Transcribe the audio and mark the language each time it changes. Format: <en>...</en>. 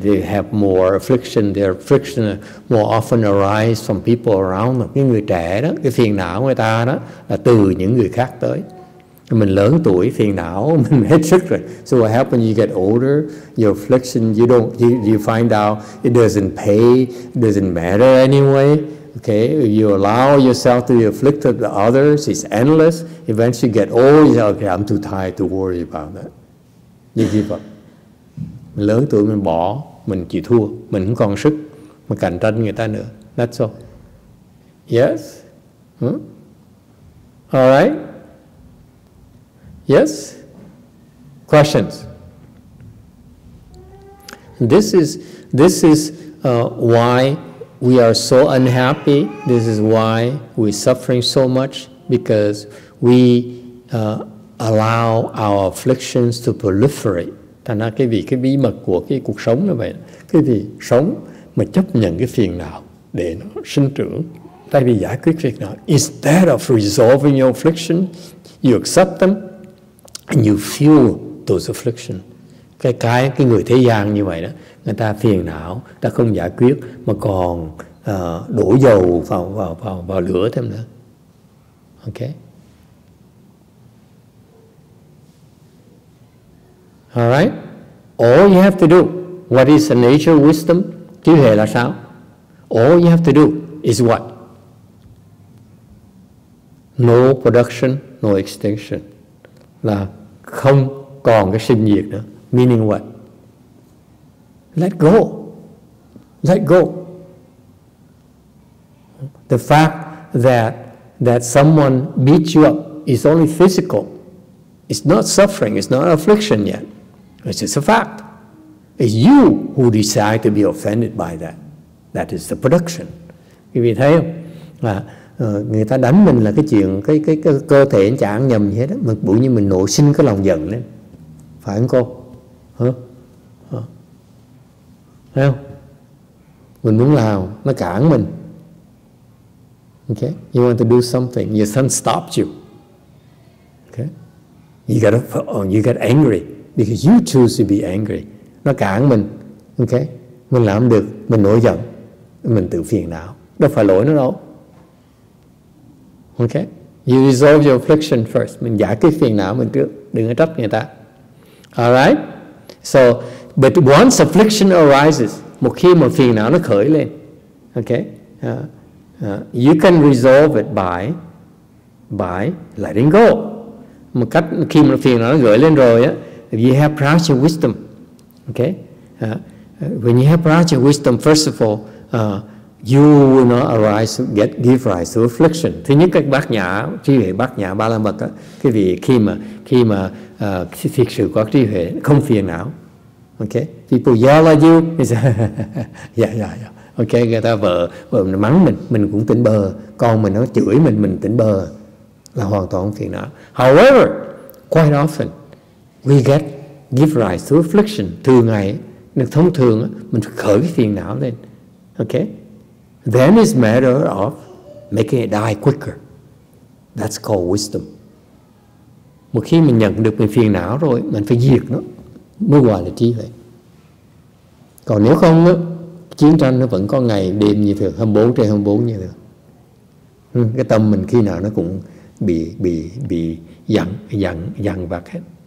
<en>They have more affliction. Their affliction more often arise from people around them.</en> <vi>Cái người trẻ đó, cái phiền não người ta đó là từ những người khác tới. Mình lớn tuổi, phiền não mình hết sức rồi.</vi> <en>So what happens? You get older, your affliction, you find out it doesn't pay, it doesn't matter anyway. Okay, you allow yourself to be afflicted by others, it's endless. Eventually you get old, you say, okay, I'm too tired to worry about that. You give up.</en> <vi>Mình lớn tuổi mình bỏ, mình chịu thua, mình không còn sức mà cạnh tranh người ta nữa.</vi> <en>That's all. Yes? All right? Yes? Questions? This is why we are so unhappy. This is why we're suffering so much, because we allow our afflictions to proliferate.</en> <vi>Thành ra cái bí mật của cái cuộc sống là vậy. Cái gì sống mà chấp nhận cái phiền não để nó sinh trưởng, thay vì giải quyết phiền não.</vi> <en>Instead of resolving your affliction, you accept them and you fuel those afflictions.</en> <vi>Cái người thế gian như vậy đó, người ta phiền não, ta không giải quyết mà còn đổ dầu vào lửa thêm nữa.</vi> <en>Okay. All right. All you have to do, what is the nature of wisdom?</en> <vi>Trí huệ là sao?</vi> <en>All you have to do is what? No production, no extinction.</en> <vi>Là không còn cái sinh diệt nữa.</vi> <en>Meaning what? Let go. Let go. The fact that someone beats you up is only physical. It's not suffering, it's not affliction yet. It's just a fact. It's you who decide to be offended by that. That is the production.</en> <vi>Quý vị thấy không? Người ta đánh mình là cái chuyện cái cơ thể chả ăn nhầm gì hết đó. Bụi như mình nổi sinh cái lòng giận lên. Phải không cô? Thấy không? Mình muốn làm, nó cản mình.</vi> <en>Okay? You want to do something, your son stops you. Okay? You get angry because you choose to be angry.</en> <vi>Nó cản mình. Okay? Mình làm được, mình nổi giận, mình tự phiền não. Đâu phải lỗi nó đâu. Okay?</vi> <en>You resolve your affliction first.</en> <vi>Mình giải quyết phiền não mình trước, đừng có trách người ta. Alright?</vi> <en>So, but once affliction arises,</en> <vi>một khi mà phiền não nó khởi lên, okay?</vi> <en>You can resolve it by letting go.</en> <vi>Một cách khi mà phiền não nó gợi lên rồi á,</vi> <en>if you have practice wisdom,</en> <vi>okay?</vi> <en>When you have practice wisdom, first of all, you will not give rise to affliction.</en> <vi>Thứ nhất, các bát nhã, trí huệ bát nhã ba la mật á, cái vị khi mà thực sự có trí huệ không phiền não. Okay?</vi> <en>People yell at you, yeah.</en> <vi>Okay, người ta vợ mắng mình cũng tỉnh bờ, con mình nó chửi mình tỉnh bờ, là hoàn toàn không phiền não.</vi> <en>However, quite often we give rise to affliction.</en> <vi>Thường ngày, thông thường mình khởi cái phiền não lên.</vi> <en>Okay? Then it's a matter of making it die quicker. That's called wisdom.</en> <vi>Một khi mình nhận được mình phiền não rồi, mình phải diệt nó mới gọi là trí huệ. Còn nếu không á, chiến tranh nó vẫn có ngày đêm như thường, 24/24 như thường. Cái tâm mình khi nào nó cũng bị dằn vặt hết.</vi>